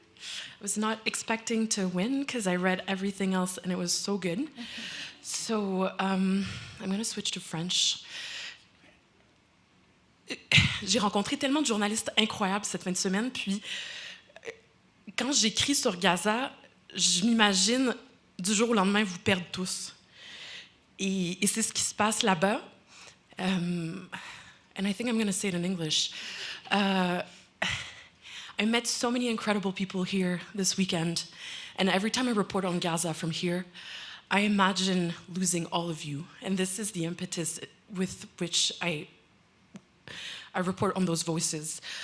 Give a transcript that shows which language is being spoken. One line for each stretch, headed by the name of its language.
English: I was not expecting to win because I read everything else and it was so good. So I'm going to switch to French.
French: J'ai rencontré tellement de journalistes incroyables cette fin de semaine, puis quand j'écris sur Gaza, je m'imagine du jour au lendemain vous perdre tous. Et c'est ce qui se passe là-bas.
English: And I think I'm going to say it in English. I met so many incredible people here this weekend, and every time I report on Gaza from here, I imagine losing all of you, and this is the impetus with which I report on those voices.